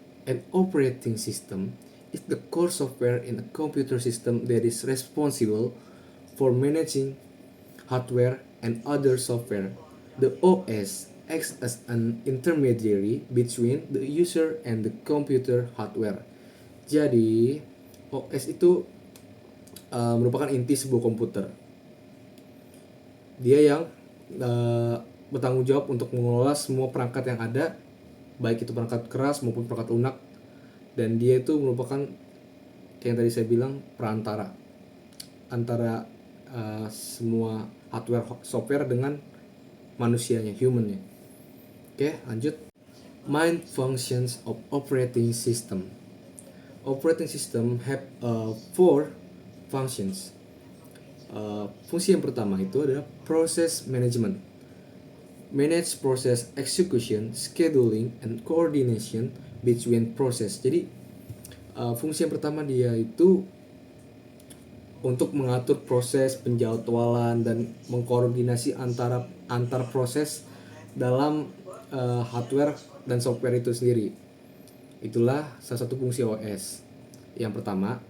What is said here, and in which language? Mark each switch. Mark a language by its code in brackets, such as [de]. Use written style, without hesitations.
[en] An operating system is the core software in a computer system that is responsible for managing hardware and other software. The OS acts as an intermediary between the user and the computer hardware. [id] Jadi, OS itu merupakan inti sebuah komputer. Dia yang bertanggung jawab untuk mengelola semua perangkat yang ada, baik itu perangkat keras maupun perangkat lunak, dan dia itu merupakan kayak yang tadi saya bilang perantara antara semua hardware software dengan manusianya, humannya. Oke, lanjut. [en] Main functions of operating system. Operating system have four functions. [id] Fungsi yang pertama itu adalah process management. [en] Manage process execution, scheduling, and coordination between process. [id] Jadi fungsi yang pertama dia itu untuk mengatur proses penjadwalan dan mengkoordinasi antar proses dalam hardware dan software itu sendiri. Itulah salah satu fungsi OS yang pertama.